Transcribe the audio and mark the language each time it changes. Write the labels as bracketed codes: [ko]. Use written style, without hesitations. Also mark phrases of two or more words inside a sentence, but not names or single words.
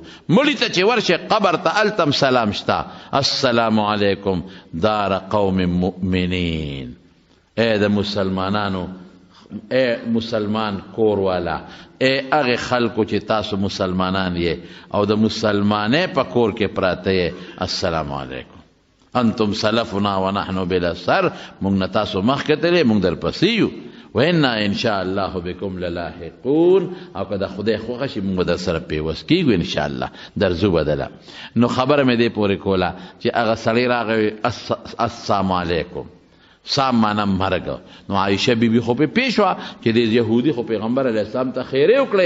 [ps] مړي ته چې ورشه قبر ته التم سلام شتا [ar] السلام علیکم دار قوم مؤمنین. [ps] اے د مسلمانانو، اے مسلمان کور والا، اے هغه خلکو چې تاسو مسلمانان یې او د مسلمانې په کور کې پراته یې، [ar] السلام علیکم. انتم سلفنا ونحن بالاثر، [ps] موږ نه تاسو مخکې تللی، موږ در پسې یو. [ar] وإنا ان شاء الله بكم للاحقون، [ps] او که د خدای خوښه شي موږ در سره پیوست کیږو [ar] ان شاء الله [ps] درځو بدله. نو خبره مې دې پورې کوله چې هغه سړی راغی [ar] السلام علیکم، [ps] سام معنا مرګ. نو عایشه بیبي خو په پیښ وه چې د یهودي خو پیغمبر [ar] علیه السلام [ps] ته خیرې وکړې.